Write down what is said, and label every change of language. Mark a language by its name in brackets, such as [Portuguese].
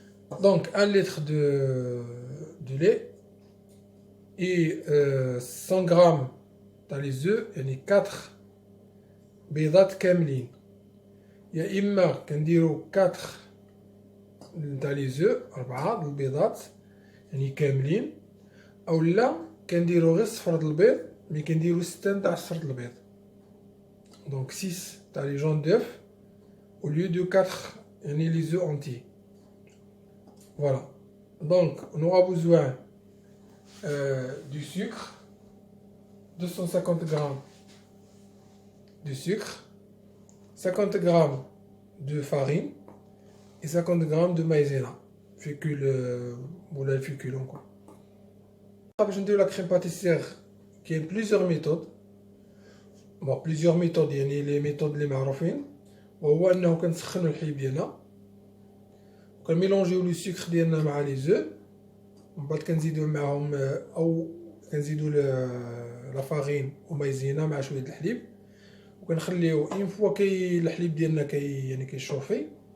[French] Donc 1 litre de lait et 100 grammes dans les œufs [Arabic] يعني 4 بيضات كاملين، يا اما كنديرو 4 تاع لي زو 4 البيضات يعني كاملين، او لا كنديرو غير صفر د البيض مي كنديرو 6 تاع صفر د البيض، دونك 6 تاع لي جون دوف [French] au lieu de 4 [Arabic] يعني لي زو اونتي. [French] Voilà, donc on aura besoin du sucre, 250 grammes de sucre, 50 grammes de farine et 50 grammes de maïzena, fécule ou la fécule encore. [Arabic] باش نديرو لا كريم باتيسير كاين [French] plusieurs méthodes. bon plusieurs méthodes [Arabic] يعني لي ميثود اللي معروفين، وهو انه كنسخنوا الحليب ديالنا كنميلونجيو لو سكر ديالنا مع لي زو، ومن بعد كنزيدو معاهم او كنزيدو لا فارين ومايزينا مع شويه الحليب، وكنخليو اون فوا الحليب ديالنا يعني كيشوفي